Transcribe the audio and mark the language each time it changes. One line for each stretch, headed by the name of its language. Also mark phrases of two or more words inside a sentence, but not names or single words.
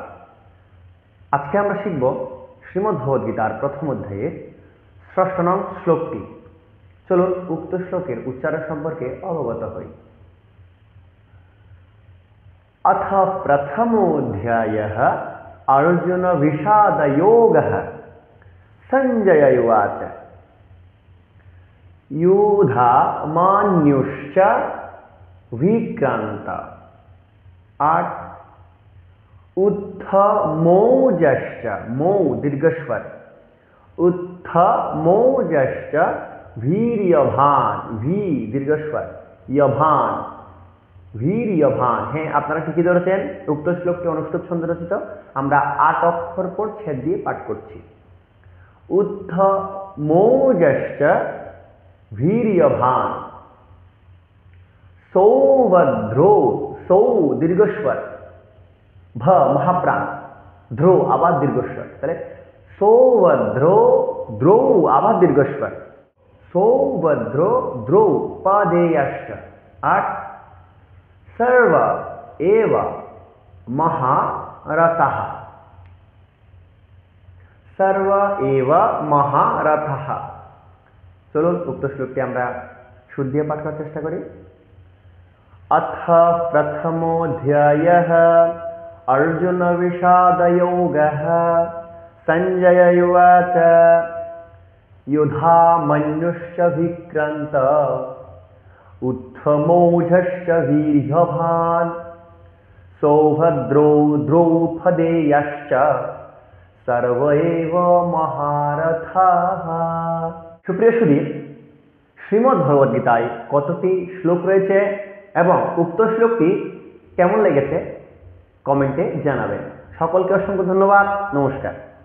Bangla: আজকে আমরা শিখব শ্রীমদ্ ভগবদ্গীতার প্রথম অধ্যায়ের ষষ্ঠ নং শ্লোকটি। চলুন উক্ত শ্লোকের উচ্চারণ সম্পর্কে অবগত হই।
Sanskrit: অথ প্রথমোऽধ্যায়ঃ অর্জুন বিষাদ যোগঃ। সঞ্জয় উবাচ युधामन्युश्च विक्रान्त। 8 उत्थमोजश्च,
Bangla: মৌ দীর্ঘস্বর,
Sanskrit: उत्थमोजश्च वीर्यवान,
Bangla: ভি দীর্ঘস্বর,
Sanskrit: यभान, वीर्यवान।
Bangla: হ্যাঁ, আপনারা ঠিকই ধরেছেন, উক্ত শ্লোকটি অনুষ্টুপ ছন্দে রচিত। আমরা 8 অক্ষর পর ছেদ দিয়ে পাঠ করছি।
Sanskrit: उत्थमोजश्च वीर्यवान, सौभद्रो,
Bangla: সৌ দীর্ঘস্বর, ভ মহাপ্রাণ, ধ্রো আবার দীর্ঘস্বর, তাহলে সৌভদ্রো, দ্রৌ আবার দীর্ঘস্বর,
Sanskrit: সৌভদ্রো দ্রৌ পদেয়াশ্চ। 8 সর্ব এব মহারথঃ। সর্ব এব মহারথঃ।
Bangla: চলুন উক্ত শ্লোকটি আমরা সুর দিয়ে পাঠ করার চেষ্টা করি।
Sanskrit: অথ প্রথমোऽধ্যায়ঃ অর্জুন বিষাদ যোগঃ। সঞ্জয় উবাচ युधामन्युश्च विक्रान्त। उत्थमोजश्च वीर्यवान, सौभद्रो द्रौपदेयश्च सर्व एव महारथः।
Bangla: সুপ্রিয় সুধী, শ্রীমদ্ ভগবদ্গীতায় কতটি শ্লোক রয়েছে এবং উক্ত শ্লোকটি কেমন লেগেছে কমেন্টে জানাবেন। সকলকে অসংখ্য ধন্যবাদ। নমস্কার।